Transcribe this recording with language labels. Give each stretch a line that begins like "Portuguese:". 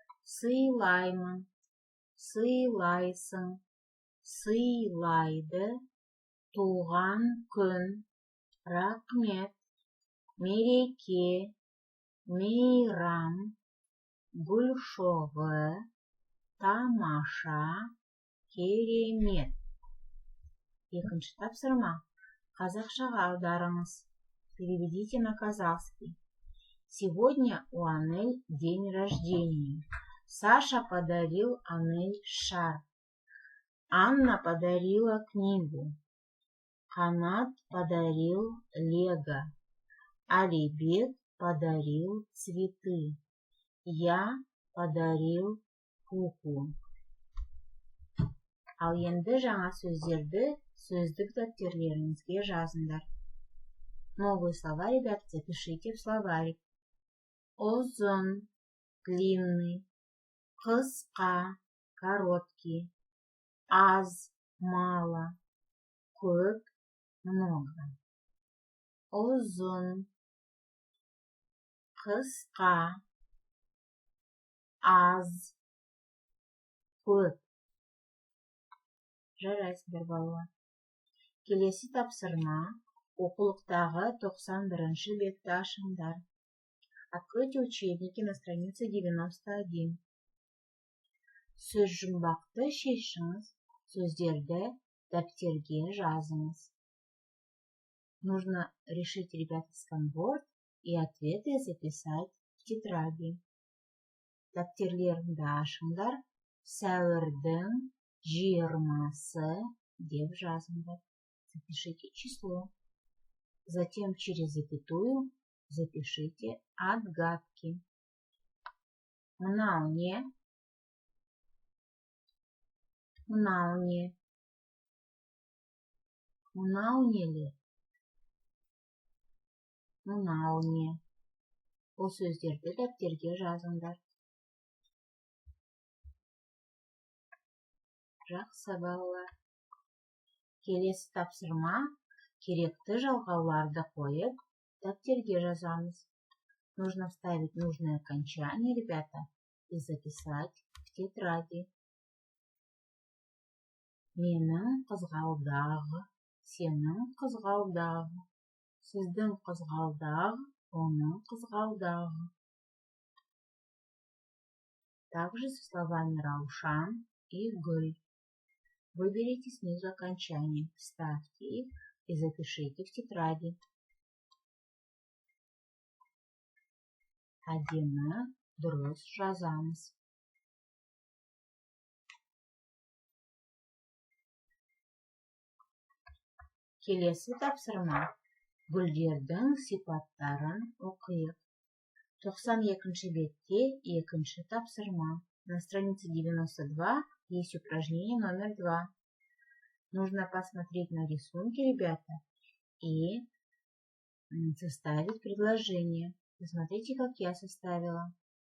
Kazakh: Сыйлаймын, сыйлайсың, сыйлайды, туған күн, рақмет, мереке, мейрам, гүл шоғы, тамаша, керемет. Екінші тапсырма. Қазақшаға аударыңыз.
Russian: Переведите на казахский. Сегодня у Анель день рождения. Саша подарил Анель шар. Анна подарила книгу. Канат подарил лего. Алибек подарил цветы. Я подарил куклу.
Kazakh: Ал енді жаңа сөздерді сөздік дәптерлеріңізге жазыңдар.
Russian: Новые слова, ребят, запишите в словарик.
Kazakh: Озон,
Russian: длинный.
Kazakh: Қысқа,
Russian: короткий.
Kazakh: Аз,
Russian: мало.
Kazakh: Көп,
Russian: много.
Kazakh: Озон. Қысқа. Аз. Көп. Жарайсыздар, балалар. Келесі тапсырма. Оқулықтағы 91-ші бетті ашыңдар.
Russian: Откройте учебники на странице 91.
Kazakh: Сөз жұмбақты шешіңіз, сөздерді дәптерге жазыңыз.
Russian: Нужно решить, ребята, сканворд и ответы записать в тетради.
Kazakh: Дәптерлеріңді ашыңдар, сәуірдің 20-сы деп жазыңдар.
Russian: Запишите число. Затем через запятую запишите отгадки.
Kazakh: Мынау не? Мынау не? Мынау нелер? Мынау не? Бұл сөздерді дәптерге жазыңдар. Жақсы, балалар. Келесі тапсырма. Керекті жалғауларды қойып, дәптерге жазамыз.
Russian: Нужно вставить нужное окончание, ребята, и записать в тетради.
Kazakh: Менің қызғалдағы, сенің қызғалдағы, сіздің қызғалдағы, оның қызғалдағы.
Russian: Также со словами Раушан и Гүл. Выберите снизу окончание, вставьте их и запишите в тетради.
Kazakh: Әдемі, дұрыс жазамыз. Келесі тапсырма. Гүлдердің сипаттарын оқиық. 92-ші бетте екінші тапсырма.
Russian: На странице 92 есть упражнение номер 2. Нужно посмотреть на рисунки, ребята, и составить предложение. Посмотрите, как я составила.